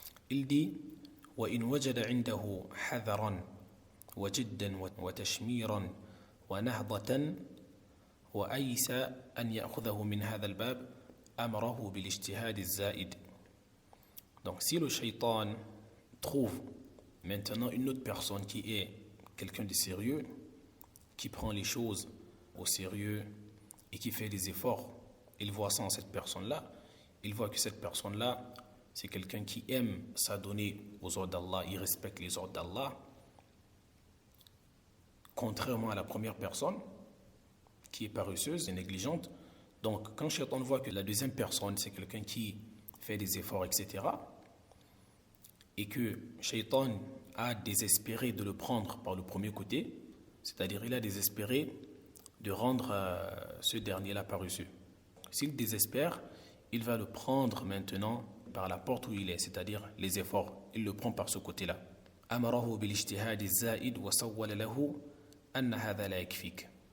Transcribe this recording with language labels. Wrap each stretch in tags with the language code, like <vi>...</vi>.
<fr>Il dit</fr> <ar>وَإِنْ وَجَدَ عِنْدَهُ حَذَرًا وَجِدًّا وَتَشْمِيرًا وَنَهْضَةً وأيس أن يأخذه من هذا الباب أمره بالاجتهاد الزائد.</ar> <fr>Donc si le shaitan trouve maintenant une autre personne qui est quelqu'un de sérieux, qui prend les choses au sérieux et qui fait des efforts, il voit ça en cette personne-là, il voit que cette personne-là, c'est quelqu'un qui aime s'adonner aux ordres d'Allah, il respecte les ordres d'Allah, contrairement à la première personne, qui est paresseuse et négligente. Donc, quand Shaitan voit que la deuxième personne, c'est quelqu'un qui fait des efforts, etc., et que Shaitan a désespéré de le prendre par le premier côté, c'est-à-dire il a désespéré de rendre ce dernier-là paresseux. S'il désespère, il va le prendre maintenant par la porte où il est, c'est-à-dire les efforts. Il le prend par ce côté-là.</fr> <ar>أمره بالاجتهاد الزائد وسول له أن هذا لا يكفيك.</ar>